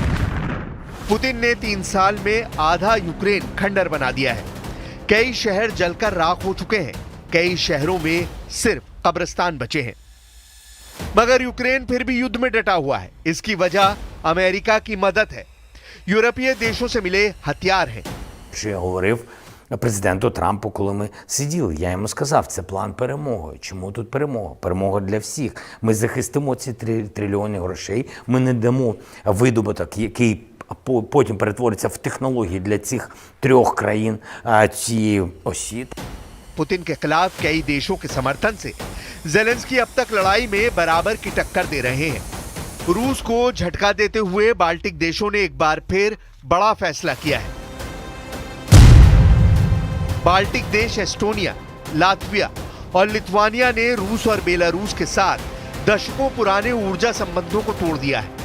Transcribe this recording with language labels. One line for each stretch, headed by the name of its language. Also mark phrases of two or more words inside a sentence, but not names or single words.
Hindi: पुतिन ने 3 साल में आधा यूक्रेन खंडर बना दिया है। कई शहर जलकर राख हो चुके हैं। कई शहरों में सिर्फ कब्रिस्तान बचे हैं। मगर यूक्रेन फिर भी युद्ध में डटा हुआ है। इसकी वजह अमेरिका की मदद है। यूरोपीय देशों से मिले हथियार हैं।
Ukrainian: Що я говорив президенту Трампу, коли ми сиділи, я йому сказав, це план перемоги. Чому тут перемога? Перемога для всіх. Ми захистимо ці трильйони грошей, ми не дамо видобуток, який потім перетвориться в технології для цих 3 країн цієї осі.
Hindi: पुतिन के खिलाफ कई देशों के समर्थन से ज़ेलेंस्की अब तक लड़ाई में बराबर की टक्कर दे रहे हैं। रूस को झटका देते हुए बाल्टिक देशों ने एक बार फिर बड़ा फैसला किया है। बाल्टिक देश एस्टोनिया, लातविया और लिथुआनिया ने रूस और बेलारूस के साथ दशकों पुराने ऊर्जा संबंधों को तोड़ दिया है।